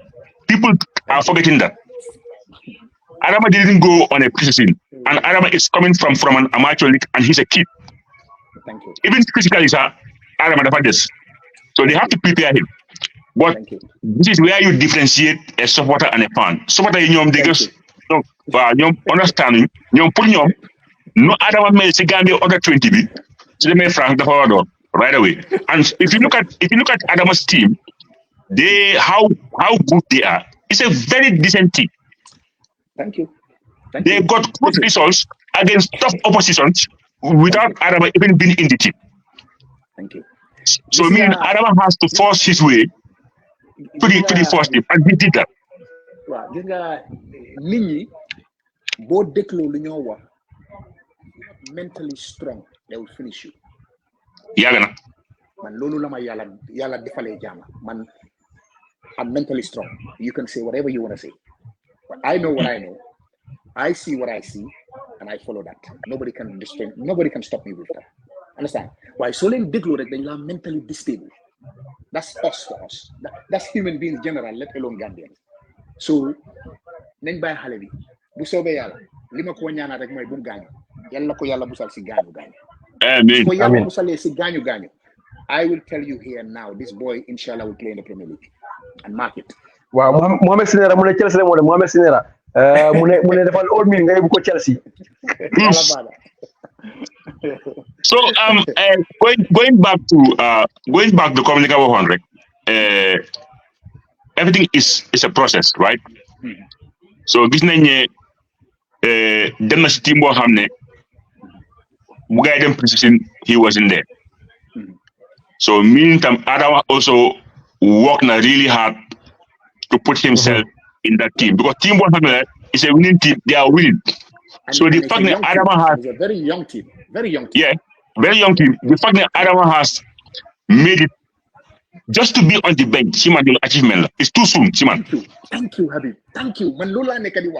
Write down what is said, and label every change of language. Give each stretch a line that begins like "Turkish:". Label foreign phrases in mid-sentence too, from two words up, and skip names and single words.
English: People are forgetting that. Adama didn't go on a pre-season. And Adama is coming from an amateur league and he's a kid. Thank you. Even physically, Adama the this. So they have to prepare him. But this is where you differentiate a supporter and a fan.
Wolof: Supporter yi ñoom dégg waaw ñoom understand ñoom pour ñoom no Adama mel si Gambia under 20 bi su demee France dafa war a doon
English: right away. And if you look at Adama's team, how good they are. It's a very decent team. Thank you. They got good results against tough oppositions without Adama even being in the team. Thank you. So meaning Adama has to force his way to the first team, and he did that.
Wolof: Waaw gis nga nit ñi boo dégloo lu ñoo wax
English: mentally strong, they will finish you.
Wolof: Yàgg na. Man loolu la ma yàlla defalee jaama man
English: I'm mentally strong. You can say whatever you want to say. But I know what I know. I see what I see, and I follow that. Nobody can stop me with that.
Wolof: Understand? Why so leen déglu rek dañ la
English: mentally unstable. That's us for us. That's human beings in general, let alone Gambians.
Wolof: So nañ bàyyi xale bi bu soobee yàlla li ma ko ñaanal rek mooy bu mu gaañu yàlla ko yàlla musal si gaañu. Amiin. Ko yàlla musalee si gaañu.
English: I will tell you here now, this boy, inshallah, will play in the Premier League and mark it.
Wolof: Wow, Mohamed Sinera, mu ne Chelsea mo Mohamed Sinera. Mu ne defal all mean nga yóbbu ko Chelsea.
English: So going back to communique
Wolof: waxoon rek
English: everything is a process, right?
Wolof: So gis nañ ne dem na si team boo xam ne bu gaay dem precision
English: he was in there. So meantime Adama also worked really hard to put himself in that team because team
Wolof: boo xam ne
English: is a winning team, they are winning. And so the fact that Adama has a very young team. Yeah, very young team. The fact that Adama has made it just to be on the bench, Siman, achievement. It's too soon, Siman. Thank you, Habib. Thank you. Man, Lola Nekadiwa.